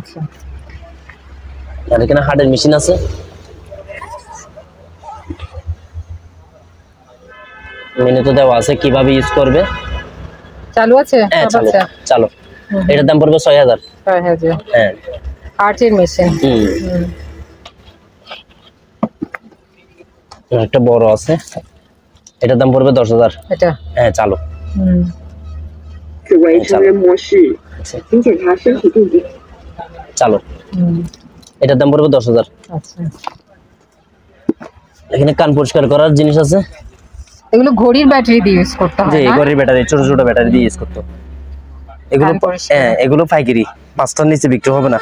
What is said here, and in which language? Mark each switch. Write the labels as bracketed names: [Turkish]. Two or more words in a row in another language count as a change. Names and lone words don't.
[Bangla] আর এখানে হার্ডের মেশিন আছে, মেনুতে দেওয়া আছে কিভাবে ইউজ করবে, চালু আছে, হ্যাঁ চালু। এটার দাম পড়বে 6000। হ্যাঁ আর্টের মেশিন। একটা বড় আছে, এটার দাম পড়বে 10000। এটা হ্যাঁ চালু। [Chinese] 只为成人模式，请检查身体定点。 [Bangla] চালু। এটার দাম পড়বে 10000। আচ্ছা এখানে কান পরিষ্কার করার জিনিস আছে, এগুলো ঘড়ির ব্যাটারি দিয়ে ইউজ করতে হয় জি না? ঘড়ির ব্যাটারি, ছোট ছোট ব্যাটারি দিয়ে ইউজ করতে। এগুলো হ্যাঁ এগুলো পাইকারি, 5টার নিচে বিক্রি হবে না।